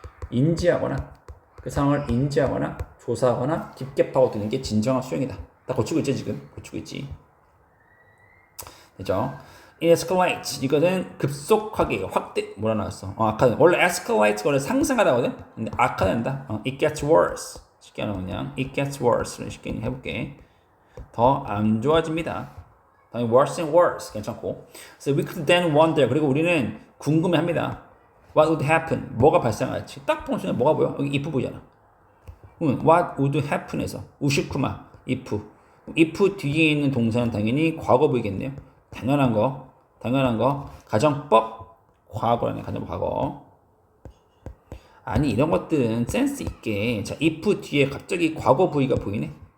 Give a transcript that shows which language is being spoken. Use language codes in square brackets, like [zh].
[ko] 인지하거나 그 상황을 인지하거나 조사하거나 깊게 파고드는 게 진정한 수용이다. 다 고치고 있지 지금. 고치고 있지. 됐죠? escalate 이것은 급속하게 확대 뭐라 나왔어? 악화된. 원래 escalate 원래 상승하다거든. 근데 악화된다. [en] it gets worse. [ko] 쉽게 하는 그냥 [en] it gets worse [ko] 를 쉽게 해볼게. 더 안 좋아집니다. 당연히 [en] worse and worse [ko] 괜찮고. [en] So we could then wonder [ko] 그리고 우리는 궁금해합니다. [en] What would happen? [ko] 뭐가 발생할지. 딱 보는 순간 뭐가 보여? 여기 if 보이잖아. [en] What would happen [ko] 에서 우시쿠마 if 뒤에 있는 동사는 당연히 과거보이겠네요. 당연한 거 가정법 과거라네. 가정법 과거. 아니 이런 것들은 센스 있게 자 if 뒤에 갑자기 과거 부위가 보이네.